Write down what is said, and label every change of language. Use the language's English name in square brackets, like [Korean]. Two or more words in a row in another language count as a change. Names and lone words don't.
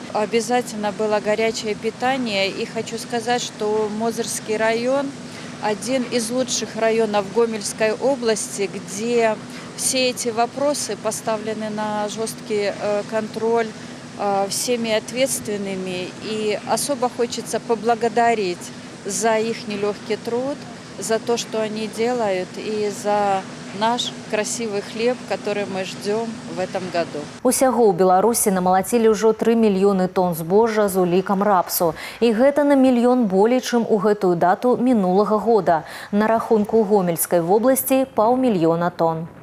[Russian] Обязательно было горячее питание. И хочу сказать, что Мозырский район – один из лучших районов Гомельской области, где все эти вопросы поставлены на жесткий контроль всеми ответственными. И особо хочется поблагодарить за их нелегкий труд, за то, что они делают, и за наш красивый хлеб, который мы ждем в этом году. [Belarusian] Усяго ў Беларусі намалацілі ўжо 3 мільёны тонн збожжа з улікам рапсу. І гэта на 1 мільён болей, чым у гэтую дату мінулага года. На рахунку Гомельскай вобласці 500 000 тонн.